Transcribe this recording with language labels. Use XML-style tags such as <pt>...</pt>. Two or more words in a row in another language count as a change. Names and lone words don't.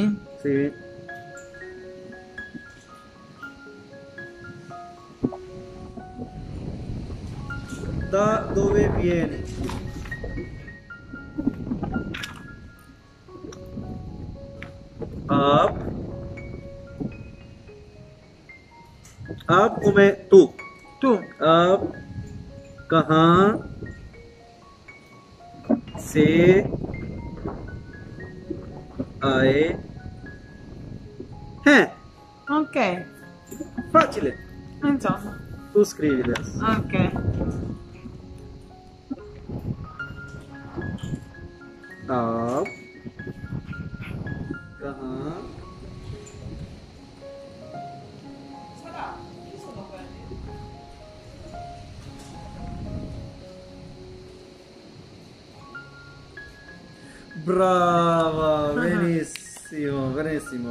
<it>sì. Da dove vieni? आप come tu. Tu.</it> <ur>آپ کہاں سے آئے ہیں?</ur> <it>Ok. Facile. Insomma. Tu scrivi adesso. Ok.</it> <ur>آپ کہاں</ur> <it>Brava, benissimo, benissimo.</it>